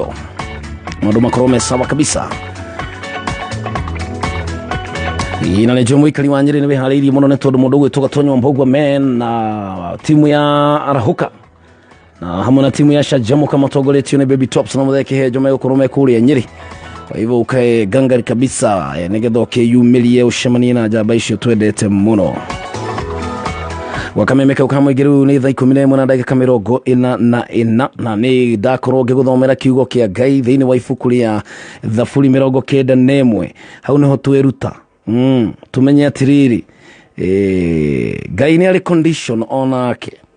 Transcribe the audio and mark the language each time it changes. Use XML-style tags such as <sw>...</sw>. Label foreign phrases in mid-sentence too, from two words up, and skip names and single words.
<ki>Maũndũ makorwo me</ki> <sw>sawa kabisa.</sw> <ki>Na nĩ njũĩ mũikari wa Nyĩrĩ nĩ wĩharĩirie mũno nĩ tondũ mũndũ ũgwĩtwo Gatonyo Mbogwa men na timu ya Arahuka na hamwe na timu ya Shajamuka matongoretio nĩ Baby Tops na Mũthee Kĩhenjo megũkorwo me kũrĩa Nyĩrĩ.</ki> <sw>Kwa hivyo ukae gangari kabisa,</sw> <ki>nĩgetha ũkĩyumĩrie ũcemanie na njamba icio twendete mũno. Wakamemeka ukamũingĩrĩu nĩ thaa 11 na ndagĩka 44 na nĩ ndakorwo ngĩgũthomera kiugo kĩa Ngai thĩinĩ wa ibuku rĩa Thaburi 91. Hau nĩho twĩruta tumenye atĩrĩrĩ, Ngai nĩ arĩ condition onake.</ki>